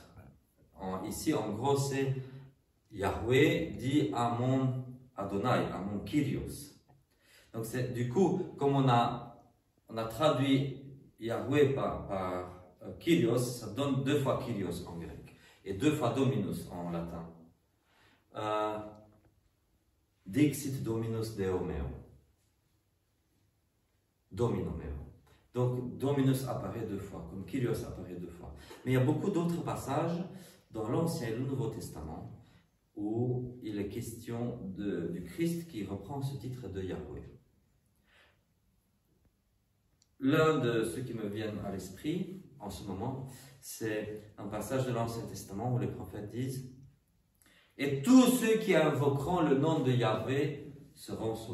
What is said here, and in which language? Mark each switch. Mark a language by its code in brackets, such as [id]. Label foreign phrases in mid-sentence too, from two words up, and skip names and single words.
[fr] Ici, en gros, c'est Yahweh dit à mon Adonai, à mon Kyrios. Donc, du coup, comme on a traduit Yahweh par Kyrios, ça donne 2 fois Kyrios en grec et 2 fois Dominus en latin. [la] Dixit Dominus Deo meo. Domino meo. [fr] Donc, Dominus apparaît 2 fois, comme Kyrios apparaît 2 fois. Mais il y a beaucoup d'autres passages dans l'Ancien et le Nouveau Testament où il est question du Christ qui reprend ce titre de Yahweh. L'un de ceux qui me viennent à l'esprit en ce moment, c'est un passage de l'Ancien Testament où les prophètes disent « Et tous ceux qui invoqueront le nom de Yahweh seront sauvés.